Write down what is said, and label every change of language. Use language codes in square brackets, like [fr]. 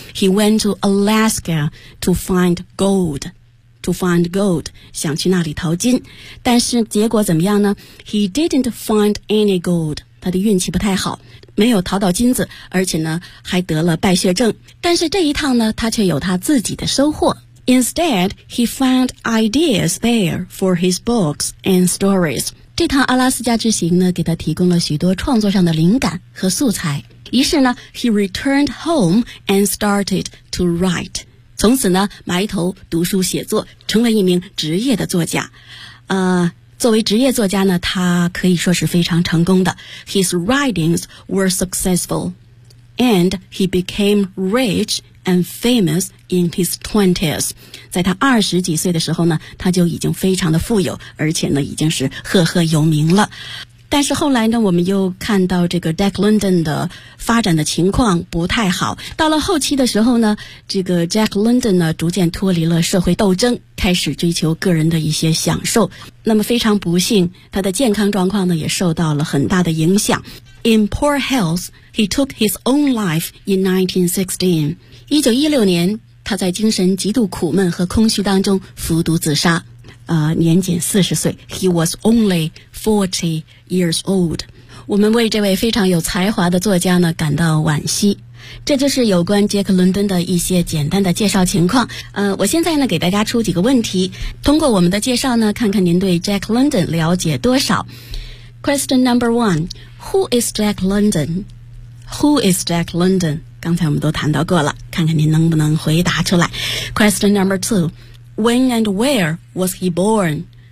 [en] He went to Alaska to find gold. To find gold, [zh] 想去那里淘金，但是结果怎么样呢 ？ [en] He didn't find any gold. [zh] 他的运气不太好，没有淘到金子，而且呢还得了败血症。但是这一趟呢，他却有他自己的收获。 [en] Instead, he found ideas there for his books and stories. [zh] 这趟阿拉斯加之行呢，给他提供了许多创作上的灵感和素材。于是呢 [en] ，he returned home and started to write. [zh] 从此呢，埋头读书写作，成为一名职业的作家。作为职业作家呢，他可以说是非常成功的。 [en] His writings were successful, and he became rich and famous in his twenties. [zh] 在他二十几岁的时候呢，他就已经非常的富有，而且呢，已经是赫赫有名了。但是后来呢，我们又看到这个 Jack London 的发展的情况不太好。到了后期的时候呢，这个 Jack London 呢逐渐脱离了社会斗争，开始追求个人的一些享受。那么非常不幸，他的健康状况呢也受到了很大的影响。 [en] In poor health, he took his own life in 1916. [zh] 1916年，他在精神极度苦闷和空虚当中服毒自杀。年仅40岁 [en] ,he was only 40 years old. [zh] 我们为这位非常有才华的作家呢感到惋惜。这就是有关杰克伦敦的一些简单的介绍情况。我现在呢给大家出几个问题，通过我们的介绍呢看看您对 Jack London 了解多少。 [en] Question number one, who is Jack London? Who is Jack London? [zh] 刚才我们都谈到过了，看看您能不能回答出来。 [en] Question number two,When and where was he born?